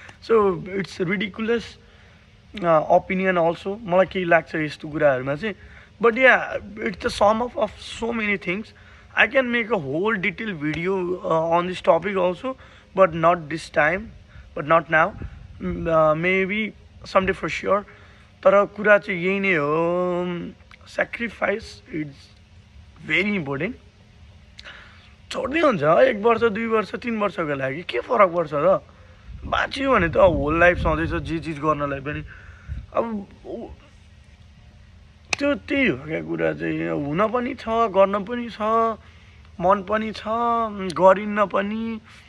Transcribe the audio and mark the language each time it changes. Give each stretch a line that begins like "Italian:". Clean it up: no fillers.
English: So it's ridiculous opinion also.
Nepali: मलाई केही लाग्छ यस्तो कुराहरूमा चाहिँ.
English: But yeah, it's the sum of so many things. I can make a whole detailed video on this topic also, but not this time, but not now. Maybe someday for sure.
Nepali: तर कुरा चाहिँ यही नै हो.
English: Sacrifice is very important.
Nepali: छोड्दै हुन्छ 1 वर्ष 2 वर्ष 3 वर्षको लागि के फरक पर्छ र. बाँच्यो भने त
English: whole life
Nepali: सधैँ जे चिज गर्नलाई पनि. अब त्यो त्यही हो क्या कुरा चाहिँ. हुन पनि छ, गर्न पनि छ, मन पनि छ, गरिन्न पनि.